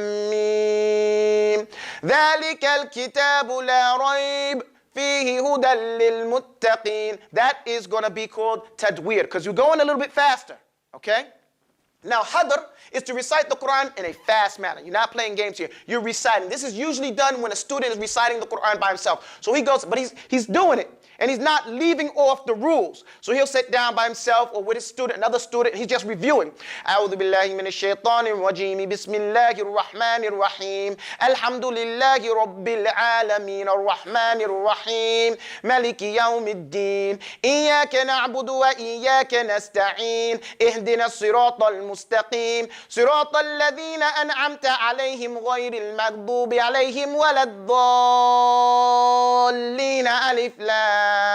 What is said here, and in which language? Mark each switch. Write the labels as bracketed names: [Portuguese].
[Arabic] ميم ذلك الكتاب لا ريب فيه هدى للمتقين. [English] That is going to be called Tajweed because you're going a little bit faster, okay? Now, hadr is to recite the Quran in a fast manner. You're not playing games here. You're reciting. This is usually done when a student is reciting the Quran by himself. So he goes, but he's doing it. And he's not leaving off the rules. So he'll sit down by himself or with his student, another student, he's just reviewing. [Arabic] أعوذ بالله من الشيطان الرجيم بسم الله الرحمن الرحيم الحمد لله رب العالمين الرحمن الرحيم ملك يوم الدين إياك نعبد وإياك نستعين اهدنا الصراط المستقيم صراط الذين أنعمت عليهم غير المغضوب عليهم ولا الضالين ألف لام